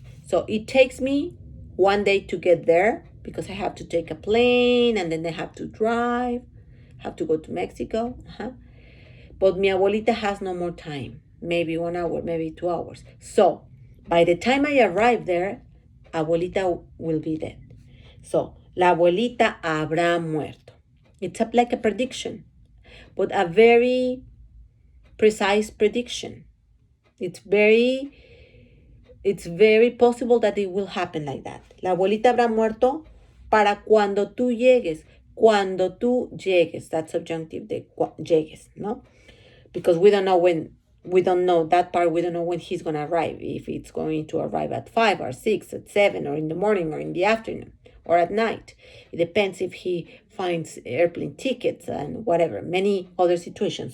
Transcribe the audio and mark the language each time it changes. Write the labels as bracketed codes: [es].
[en] So it takes me 1 day to get there because I have to take a plane and then I have to drive, have to go to Mexico. But [es] mi abuelita [en] has no more time, maybe 1 hour, maybe 2 hours. So by the time I arrive there, abuelita will be dead. [es] So la abuelita habrá muerto. [en] It's like a prediction, but a very precise prediction. It's very possible that it will happen like that. [es] La abuelita habrá muerto para cuando tú llegues. Cuando tú llegues. [en] That's subjunctive [es] de llegues, no? [en] Because we don't know that part. We don't know when he's going to arrive. If it's going to arrive at 5 or 6, at 7, or in the morning, or in the afternoon, or at night. It depends if he finds airplane tickets and whatever, many other situations.